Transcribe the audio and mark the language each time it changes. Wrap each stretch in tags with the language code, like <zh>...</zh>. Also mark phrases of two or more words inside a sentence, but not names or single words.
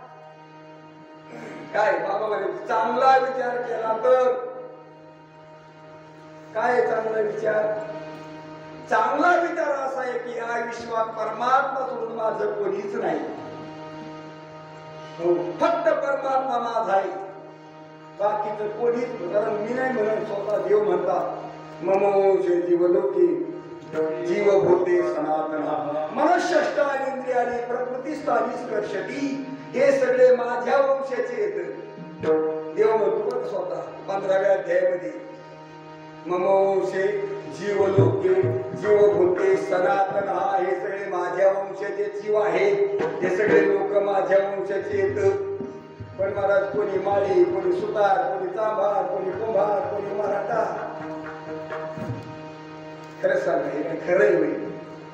<mr>काय बाबा म्हणे चांगला विचार केला तर काय चांगला विचार? चांगला विचार असा आहे की या विश्वात परमात्मा सोडून माझं कोणीच नाही. फक्त परमात्मा माझा आहे, बाकीचं कोणीच. कारण मी नाही म्हणत, स्वतः देव म्हणतात</mr> <sa>ममोषे जीवलोके जीवभूते सनातना मनःष्टानी इंद्रियानी प्रकृतिस्थानी स्पर्शती.</sa> <mr>हे सगळे माझ्या वंशाचे आहेत. देव म्हणतो स्वतः 15व्या अध्यायामध्ये</mr> <sa>ममोषे जीवलोके जीवभूते सनातना.</sa> <mr>हे सगळे माझ्या वंशाचे जीव आहेत. हे सगळे लोक माझ्या वंशाचे आहेत. पण महाराज कोणी माळी, कोणी सुतार, कोणी चांभार, कोणी कुंभार, कोणी मराठा. खरं सांगा हे काय खरंय होईल?</mr>